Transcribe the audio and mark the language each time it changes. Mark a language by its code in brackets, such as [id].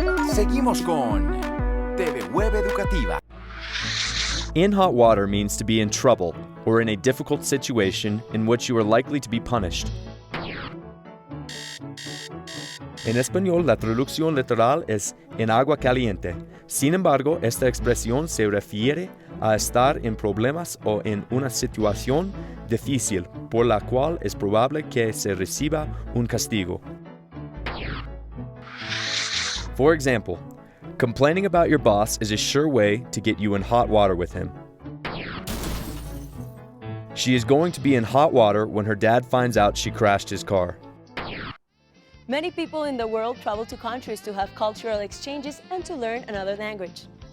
[es] Seguimos con TV Web Educativa. [en] In hot water means to be in trouble or in a difficult situation in which you are likely to be punished. [es] En español, la traducción literal es en agua caliente. Sin embargo, esta expresión se refiere a estar en problemas o en una situación difícil por la cual es probable que se reciba un castigo. [en] For example, complaining about your boss is a sure way to get you in hot water with him. She is going to be in hot water when her dad finds out she crashed his car. Many people in the world travel to countries to have cultural exchanges and to learn another language.